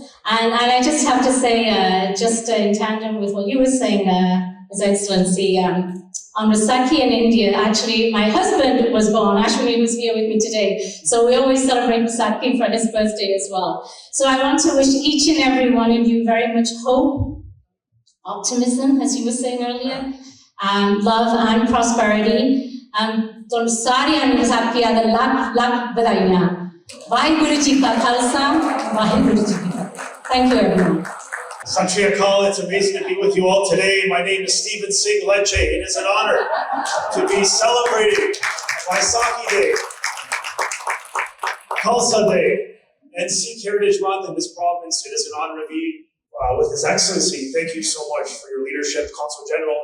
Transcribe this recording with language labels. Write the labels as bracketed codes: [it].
[en] And I just have to say, just in tandem with what you were saying, His Excellency, on Vaisakhi in India, actually, my husband was born, actually, he was here with me today. So we always celebrate Vaisakhi for his birthday as well. So I want to wish each and every one of you very much hope, optimism, as you were saying earlier, love and prosperity. [pa] ਤੁਹਾਨੂੰ ਸਾਰਿਆਂ ਨੂੰ ਵਿਸਾਖੀਆਂ ਦਾ ਲੱਖ ਵਧਾਈਆਂ ਵਾਹਿਗੁਰੂ ਜੀ ਕਾ ਖਾਲਸਾ ਵਾਹਿਗੁਰੂ ਜੀ ਕੀ ਫਤਿਹ [en] Thank you everyone. Sat Shri Akal, it's amazing to be with you all today. My name is Stephen Singh Leche. It is an honor to be celebrating Vaisakhi Day, Khalsa Day, and Sikh Heritage Month in this province. It is an honor to be with His Excellency. Thank you so much for your leadership, Consul General.